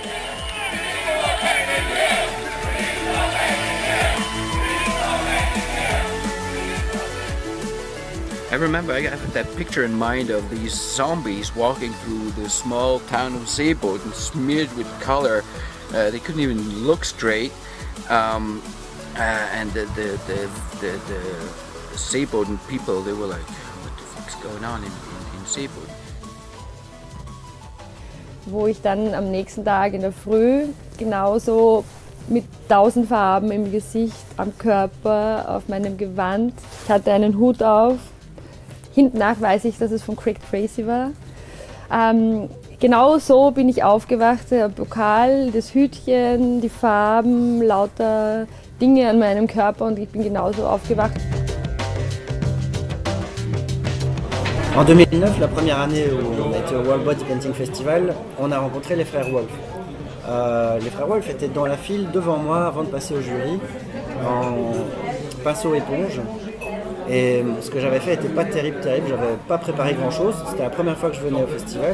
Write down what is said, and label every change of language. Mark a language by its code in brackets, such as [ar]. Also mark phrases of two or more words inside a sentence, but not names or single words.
[en] I remember I have that picture in mind of these zombies walking through the small town of Seeboden, smeared with color. They couldn't even look straight. And the Seeboden people, they were like, what the fuck's going on in Seeboden? [de] Wo ich dann am nächsten Tag in der Früh genauso mit 1000 Farben im Gesicht, am Körper, auf meinem Gewand. Ich hatte einen Hut auf. Hinten nach weiß ich, dass es von Craig Tracy war. Genau so bin ich aufgewacht, der Pokal, das Hütchen, die Farben, lauter Dinge an meinem Körper, und ich bin genauso aufgewacht. [fr] En 2009, la première année où on a été au World Bodypainting Festival, on a rencontré les frères Wolf. Les frères Wolf étaient dans la file devant moi avant de passer au jury. en pinceau éponge. Et ce que j'avais fait n'était pas terrible, j'avais pas préparé grand chose, c'était la première fois que je venais au festival.